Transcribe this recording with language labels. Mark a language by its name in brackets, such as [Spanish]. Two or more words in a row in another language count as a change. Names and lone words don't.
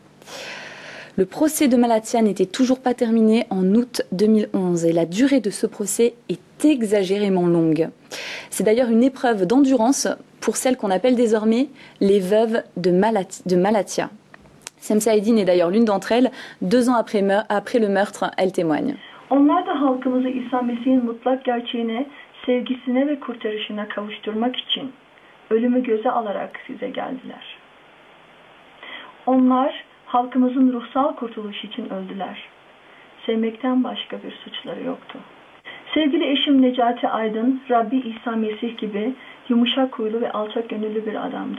[French] Le procès de Malatya n'était toujours pas terminé en août 2011 et la durée de ce procès est exagérément longue. C'est d'ailleurs une épreuve d'endurance pour celles qu'on appelle désormais les veuves de Malatya. Semsa Edin est d'ailleurs l'une d'entre elles. 2 ans après le meurtre, elle témoigne. [Turkish] Onlar da halkımızı İsa Mesih'in mutlak gerçeğine, sevgisine ve kurtarışına kavuşturmak için ölümü göze alarak size geldiler. Onlar halkımızın ruhsal kurtuluşu için öldüler. Sevmekten başka bir suçları yoktu. Sevgili eşim Necati Aydın, Rabbi İsa Mesih gibi yumuşak huylu ve alçak gönüllü bir adamdı.